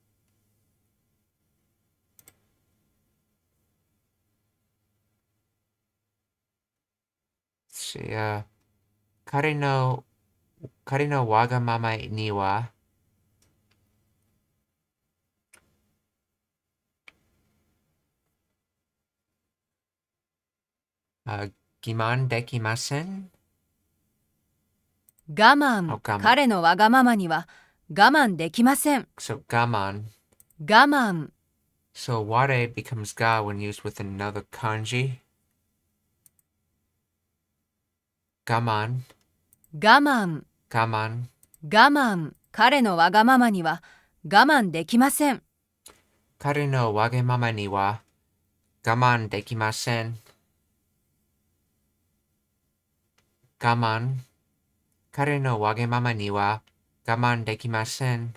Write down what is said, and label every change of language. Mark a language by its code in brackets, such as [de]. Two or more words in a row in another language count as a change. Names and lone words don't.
[ja] 彼のわがままには、欺瞞できません。我慢。我慢彼のわがままには我慢できません。 So 我慢。我慢。 [en] So ware becomes ga when used with another kanji. [ja] 我慢。我慢。我慢。我慢。彼のわがままには我慢できません。彼のわがままには我慢できません。我慢。彼のわがままには我慢できません。